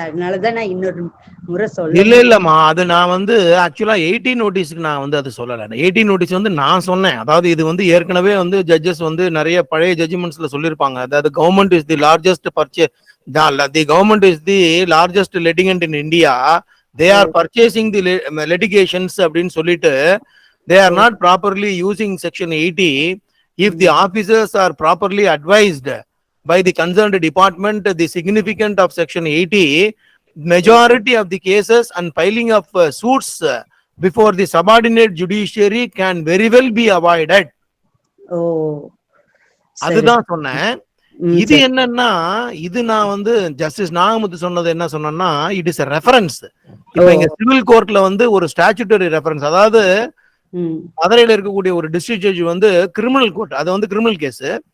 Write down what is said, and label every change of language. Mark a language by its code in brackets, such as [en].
[ta] அதனாலதான் நான் இன்னொரு முறை சொல்ல. இல்லம்மா, அது நான் வந்து ஆக்சுவலா 18 நோட்டீஸ்க்கு நான் வந்து அது சொல்லல. 18 நோட்டீஸ் வந்து நான் சொன்னேன். அதாவது இது வந்து ஏற்கனவே வந்து ஜட்ஜஸ் வந்து நிறைய பழைய ஜட்ஜ்மெண்ட்ஸ்ல சொல்லியிருப்பாங்க. அதாவது [en] Government is the largest the government is the largest litigant in India. They are purchasing the litigations [ta] அப்படின்னு சொல்லிட்டு [en] they are not properly using section 80. If the officers are properly advised by the concerned department the significance of section 80, majority of the cases and filing of suits before the subordinate judiciary can very well be avoided. [ta] அதுதான் சொன்னேன். இது என்னன்னா, இது நான் வந்து justice Nagamuthu சொன்னது என்ன சொன்னா, [en] It is a reference. [ta] இப்ப இங்க சிவில் கோர்ட்ல வந்து ஒரு ஸ்டாச்சுட்டரி ரெஃபரன்ஸ், அதாவது மதுரையில இருக்கக்கூடிய ஒரு டிஸ்ட்ரிக்ட் ஜட்ஜ் வந்து கிரிமினல் கோர்ட், அது வந்து கிரிமினல் கேஸ்.